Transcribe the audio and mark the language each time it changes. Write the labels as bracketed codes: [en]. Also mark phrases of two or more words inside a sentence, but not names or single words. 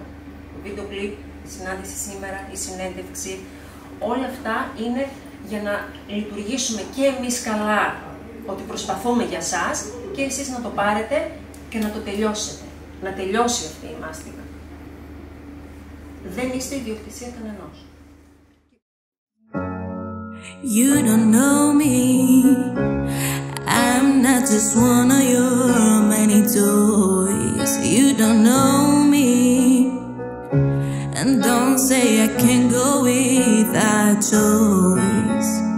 [el] Το βίντεο κλιπ, η συνάντηση σήμερα, η συνέντευξη, όλα αυτά είναι για να λειτουργήσουμε και εμείς καλά, ότι προσπαθούμε για σας και εσείς να το πάρετε και να το τελειώσετε. Να τελειώσει αυτή η μάστιγα. Δεν είστε ιδιοκτησία κανενός. [en] You don't know me. I'm not just one of your many toys. You don't know me. And don't say I can't go without choice.